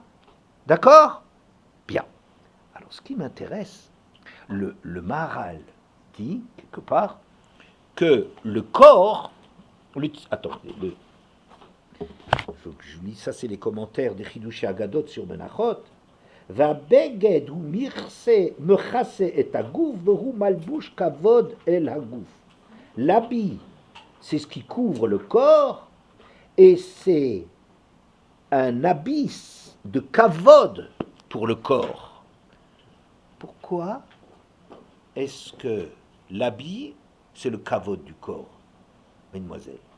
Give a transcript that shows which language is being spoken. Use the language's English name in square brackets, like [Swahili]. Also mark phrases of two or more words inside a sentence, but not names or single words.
[French] D'accord? Bien. Alors, ce qui m'intéresse, le Maharal dit, quelque part, que le corps... Attendez, il faut que je lis, ça c'est les commentaires des Chidushé Agadot sur Menachot. [Hebrew] והבגד הוא מכסה את הגוף והוא מלבוש כבוד אל הגוף. [French] L'habit, c'est ce qui couvre le corps et c'est un habit de kavod pour le corps. Pourquoi est-ce que l'habit, c'est le kavod du corps, mesdemoiselles?